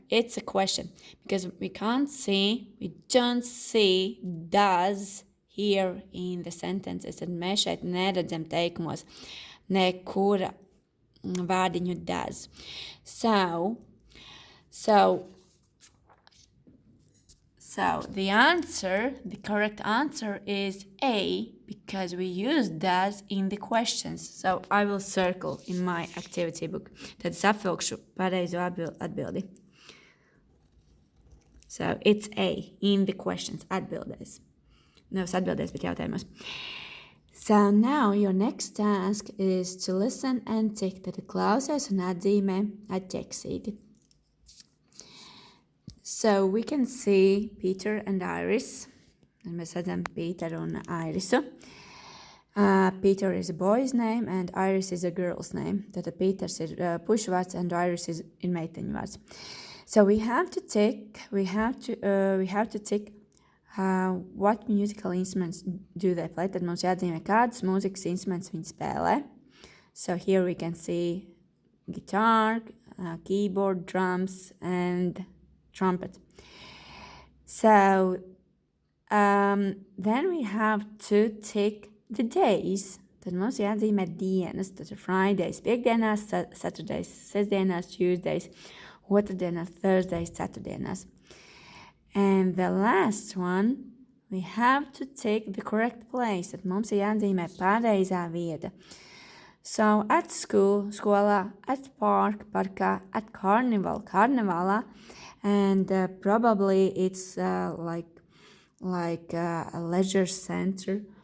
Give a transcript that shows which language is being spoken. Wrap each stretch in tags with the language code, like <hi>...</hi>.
<en>It's a question because we don't see does here in the sentences.</en> <lv>Tad mēs šeit neredzam teikumos nekura vārdiņu does.</lv> <en>So the correct answer is A, because we use does in the questions. So I will circle in my activity book.</en> <lv>Tad es apvilkšu pareizo atbildi.</lv> <en>So it's A, in the questions, atbildēs.</en> <lv>Nevis atbildēs, bet jautājumos.</lv> <en>So now your next task is to listen and tick.</en> <lv>Tad klausies un atzīmē atķeksīti.</lv> <en>So we can see Peter and Iris. And</en> <lv>mēs redzam Peteru un Irisu.</lv> <en>Peter is a boy's name and Iris is a girl's name.</en> <lv>Tātad Peters ir pušu vārds and Iris is meiteņu vārds.</lv> <en>So we have to tick. What musical instruments do they play?</en> <lv>Tad mums jāatzīmē, kādas mūzikas instruments viņi spēlē.</lv> <en>So here we can see guitar, keyboard, drums, and trumpet. So then we have to tick the days.</en> <lv>Tad mums jāatzīmē dienas. Tad ir Fridays, piekdienās, Saturdays, sestdienās, Tuesdays, otrdienās, Thursdays, ceturtdienās.</lv> <en>And the last one, we have to tick the correct place.</en> <lv>Tad mums ir jāatzīmē pareizā vieta.</lv> <en>So at school, skolā, at park, parkā, at carnival, karnevālā, and probably it's like a leisure center.</en>